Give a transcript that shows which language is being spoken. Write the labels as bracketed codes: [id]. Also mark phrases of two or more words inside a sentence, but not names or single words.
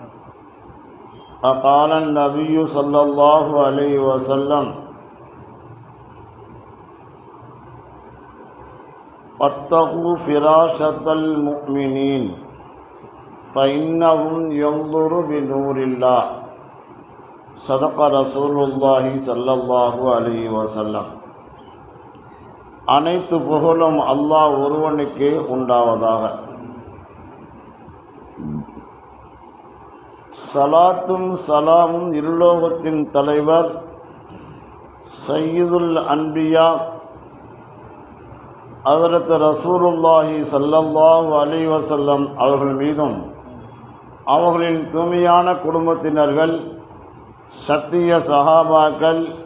[ar] وقال النبي صلى الله عليه وسلم واتقوا فراشة المؤمنين فإنهم ينظر بنور الله. صدق رسول الله صلى الله عليه وسلم. [ta] அனைத்து புகழும் அல்லாஹ் ஒருவனுக்கே உண்டாவதாக. சலாத்தும் சலாமும் இருலோகத்தின் தலைவர் [ar] سيد الأنبياء حضرة رسول الله صلى الله عليه وسلم [ta] அவர்கள் மீதும் அவர்களின் தூய்மையான குடும்பத்தினர்கள், சத்திய சஹாபாக்கள்,